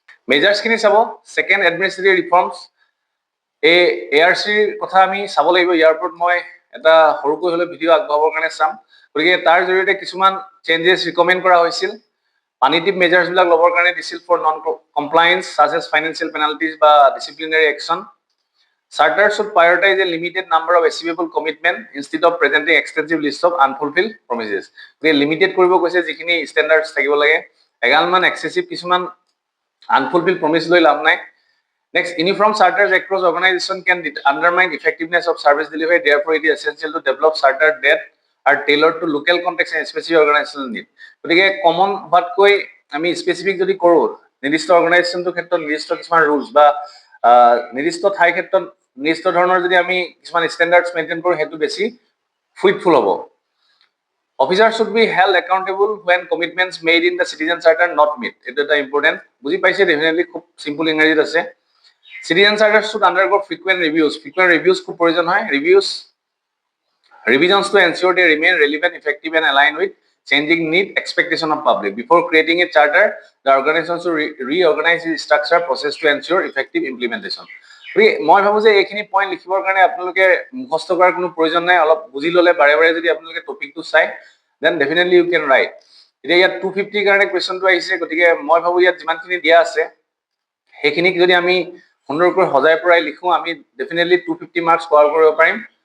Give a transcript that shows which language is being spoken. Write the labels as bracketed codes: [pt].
[as] মেজাৰ্ছখিনি চাব, second administrative reforms, এই ARCৰ কথা আমি চাব লাগিব। ইয়াৰ ওপৰত মই এটা সৰুকৈ হ'লেও ভিডিঅ' আগবঢ়াবৰ কাৰণে চাম। গতিকে তাৰ জৰিয়তে কিছুমান চেঞ্জেছ ৰিকমেণ্ড কৰা হৈছিল, পানিটিভ মেজাৰ্ছবিলাক ল'বৰ কাৰণে দিছিল [en] For non compliance such as financial penalties বা disciplinary action. Charter should prioritize a limited number of achievable commitment instead of presenting extensive list of unfulfilled promises. [as] They limited কৰিব কৈছে যিখিনি standards থাকিব লাগে এগালমান excessive কিছুমান unfulfilled promise লৈ লাভ নাই. [en] Next, uniform charters across organization can undermine effectiveness of service delivery. Therefore, it is essential to develop charters that are tailored to local context and specific organizational need. [as] গতিকে common হোৱাতকৈ আমি specific যদি কৰোঁ নিৰ্দিষ্ট অৰ্গেনাইজেশ্যনটোৰ ক্ষেত্ৰত নিৰ্দিষ্ট কিছুমান ৰুলছ বা নিৰ্দিষ্ট ঠাইৰ ক্ষেত্ৰত নিৰ্দিষ্ট ধৰণৰ যদি আমি কিছুমান ষ্টেণ্ডাৰ্ডছ মেইনটেইন কৰোঁ সেইটো বেছি ফ্ৰুইটফুল হ'ব. [en] Officers should be held accountable when commitments made in the citizen charter not met. It is important. [as] বুজি পাইছে definitely খুব simple ইংৰাজীত আছে. [en] Citizen charter should undergo frequent reviews. [as] Frequent reviews খুব প্ৰয়োজন হয়. [en] Revisions to ensure they remain relevant, effective and aligned with changing need expectation of public. Before creating a charter, the organization should reorganize its structure process to ensure effective implementation. [as] মই ভাবো যে এইখিনি point লিখিবৰ কাৰণে আপোনালোকে মুখস্থ কৰাৰ কোনো প্ৰয়োজন নাই অলপ বুজি ল'লে বাৰে বাৰে যদি আপোনালোকে টপিকটো চাই দেন [en] Definitely you can write. [as] এতিয়া ইয়াত 250 কাৰণে কুৱেশ্যনটো আহিছে গতিকে মই ভাবো ইয়াত যিমানখিনি দিয়া আছে সেইখিনিক যদি আমি সুন্দৰকৈ সজাই পৰাই লিখো আমি ডেফিনেটলি 250 মাৰ্কছ স্ক'ৰ কৰিব পাৰিম.